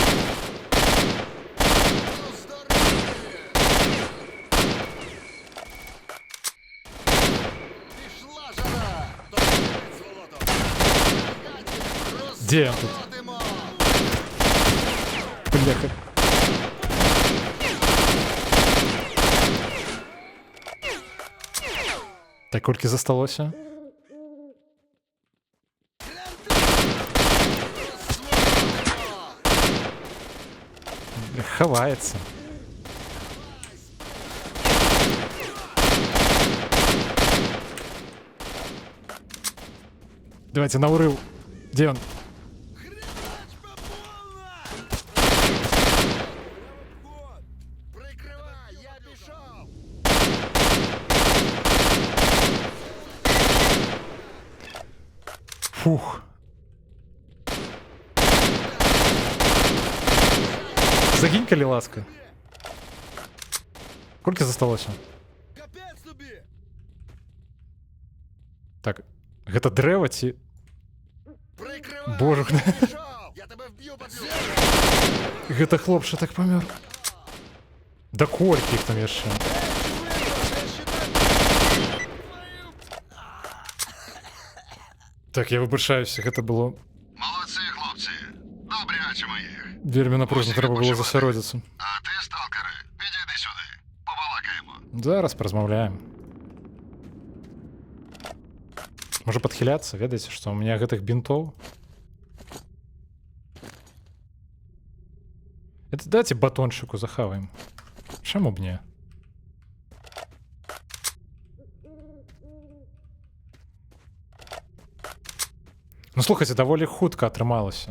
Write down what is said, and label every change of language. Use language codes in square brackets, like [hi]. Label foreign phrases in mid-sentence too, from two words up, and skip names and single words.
[uk] Ну, здорові! Пішла жара! Тобі під сволотом! Де я тут? Розсволотимо! [be] Бляха. Так, колькі засталося? Хаваецца. Давайте на урыв. [ru] Где он? [uk] Прикривай, я пішов! Фух. [be] Загинь, калі ласка. Колькі засталося? [uk] Капець тобі! Так, [be] гэта дрэва ці... [uk] Прикривай! Боже, Я пішов! Я тебе вб'ю, падлюка! [be] Гэта хлопча так памёр. Да колькі іх там яшчэ? Так, [uk] я вибачаюся, [be] гэта было [uk] Молодці, хлопці! Добряче моїх! [be] вельмі напружна, трэба было засяродзіцца. [uk] А ти, сталкери, підійди сюди. Побалакаємо. [be] Зараз паразмаўляем. Можа падхіляцца, ведаеце, што [ru] у меня [be] гэтых бінтоў. Это дайце батончыку захаваем. Чаму б не? Ну слухайце, даволі хутка атрымалася.